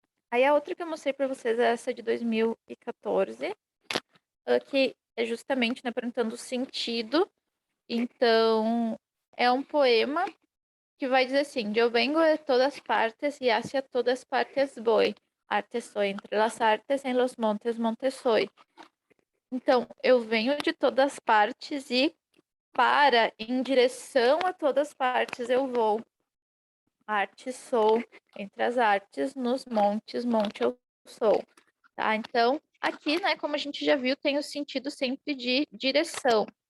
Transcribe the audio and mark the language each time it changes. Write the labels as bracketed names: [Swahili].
[Portuguese] Aí a outra que eu mostrei para vocês é essa de 2014, que é justamente, né, perguntando o sentido. Então, é um poema que vai dizer assim: [Spanish] eu vengo de todas partes e hacia todas partes voy. Arte soy, entre las artes, en los montes, montes soy. [Portuguese] Então, eu venho de todas as partes e para, em direção a todas as partes eu vou. Arte sou, entre as artes, nos montes, monte eu sou. Tá? Então, aqui, né, como a gente já viu, tem o sentido sempre de direção.